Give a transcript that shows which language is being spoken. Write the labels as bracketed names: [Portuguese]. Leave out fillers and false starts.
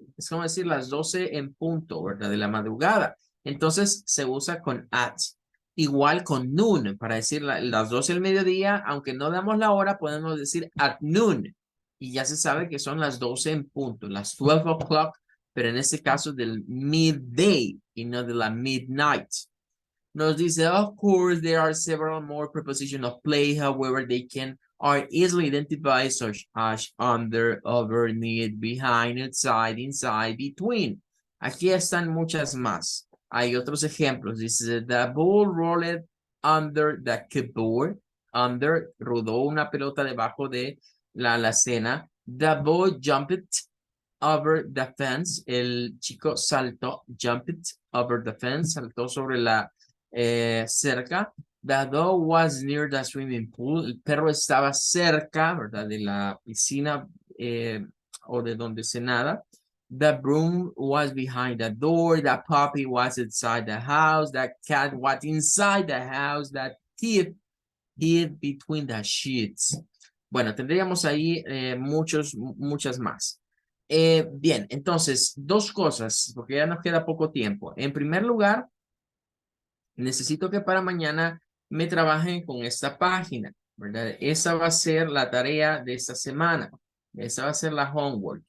[Spanish] Es como decir las 12 en punto, ¿verdad? De la madrugada. Entonces se usa con at. Igual con noon, para decir las 12 del mediodía, aunque no damos la hora, podemos decir [English] at noon. [Spanish] Y ya se sabe que son las 12 en punto, las 12 o'clock, pero en este caso del midday y no de la midnight. Nos dice, [English] of course, there are several more prepositions of play, however, they are easily identified such as under, over, need, behind, outside, inside, between. [Spanish] Aquí están muchas más. Hay otros ejemplos. Dice, [English] the ball rolled under the keyboard. [Spanish] Under, rodó una pelota debajo de la alacena. [English] The boy jumped over the fence. [Spanish] El chico saltó, [English] jumped over the fence, [Spanish] saltó sobre la cerca. [English] The dog was near the swimming pool. [Spanish] El perro estaba cerca, ¿verdad? De la piscina o de donde se nada. [English] The broom was behind the door. The puppy was inside the house. The cat was inside the house. The thief hid between the sheets. [Spanish] Bueno, tendríamos ahí muchas más. Bien, entonces, dos cosas, porque ya nos queda poco tiempo. En primer lugar, necesito que para mañana me trabajen con esta página, ¿verdad? Esa va a ser la tarea de esta semana. Esa va a ser la homework.